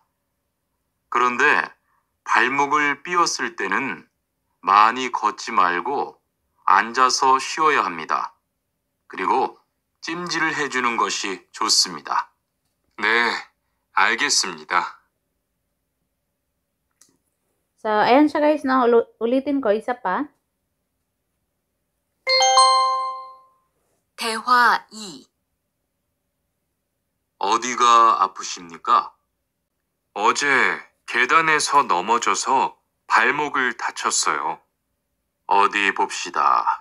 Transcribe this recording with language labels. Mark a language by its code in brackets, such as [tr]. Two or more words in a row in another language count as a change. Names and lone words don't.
[ko] 그런데 발목을 삐었을 때는 많이 걷지 말고 앉아서 쉬어야 합니다. 그리고 찜질을 해주는 것이 좋습니다. 네, 알겠습니다. [tl] So, ayan siya guys, no? Ulitin ko, isa pa. [ko] 대화 2. 어디가 아프십니까? 어제 계단에서 넘어져서 발목을 다쳤어요. 어디 봅시다.